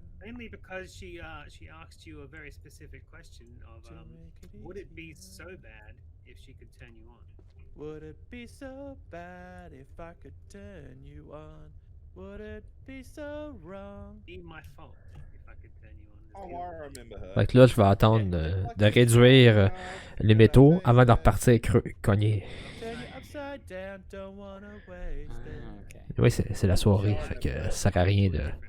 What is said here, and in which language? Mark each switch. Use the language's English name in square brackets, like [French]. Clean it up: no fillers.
[English] Mainly because she asked you a very specific question of to make would it be easier. so bad if she could turn you on? Would it be so bad if I could turn you on? Would it be so wrong? Be my fault if I could turn you on. Oh, I remember her. [French] Fait que là, je vais attendre de réduire les métaux avant de repartir cogner. [English] Turn you upside down, don't wanna waste it. okay. [French] Oui, c'est la soirée, fait que ça sert à rien de...